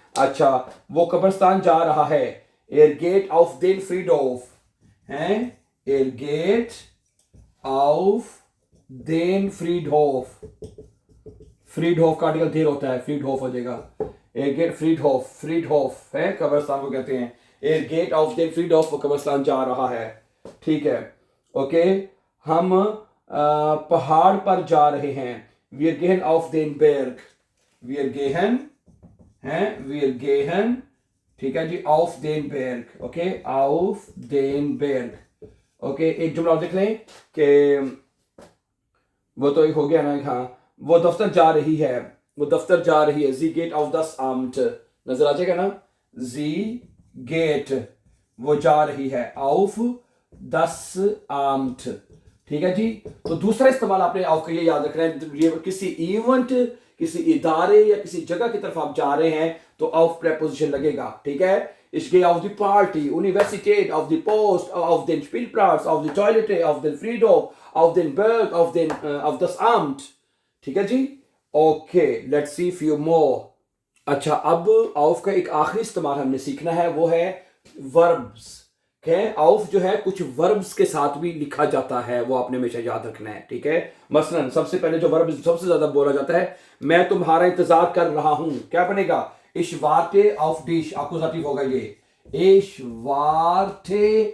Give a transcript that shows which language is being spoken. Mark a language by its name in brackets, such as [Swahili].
[Hindi] अच्छा, वो कब्रिस्तान जा रहा है, [German] er geht auf den Friedhof, [Hindi] हैं, er geht auf den Friedhof, फ्रीडहोफ का आर्टिकल देर होता है, फ्रीडहोफ हो जाएगा, er geht Friedhof, फ्रीडहोफ है कब्रिस्तान को कहते हैं, er geht auf den Friedhof, वो कब्रिस्तान जा रहा है, ठीक है, ओके। हम पहाड़ पर जा रहे हैं, [German] wir gehen auf den Berg, [Hindi] wir gehen, हैं, wir gehen, ठीक है जी, auf den Berg, okay, auf den Berg, okay. एक जुमला और देख लें कि वो तो एक हो गया ना, हाँ, वो दफ्तर जा रही है, वो दफ्तर जा रही है, [German] sie geht auf das Amt, [Hindi] नजर आ जाएगा ना, sie geht, वो जा रही है, auf das Amt, ठीक है जी। तो दूसरा इस्तेमाल आपने आपको ये याद रखना है, ये किसी इवेंट, किसी इदारे या किसी जगह की तरफ आप जा रहे हैं तो auf preposition लगेगा, ठीक है। [German] Ich gehe auf die Party, Universität, auf die Post, auf den Spielplatz, auf die Toilette, auf den Friedhof, auf den Berg, auf das Amt, [Hindi] ठीक है जी। [English] Okay, let's see few more. [Hindi] अच्छा, अब auf का एक आखिरी इस्तेमाल हमने सीखना है, वो है verbs, auf जो है कुछ वर्ब्स के साथ भी लिखा जाता है, वो आपने हमेशा याद रखना है, ठीक है। मसलन सबसे पहले जो वर्ब सबसे ज्यादा बोला जाता है, मैं तुम्हारा इंतजार कर रहा हूं, क्या बनेगा, [German] ich warte auf dich, [Hindi] एक्कुजेटिव होगा ये, ich warte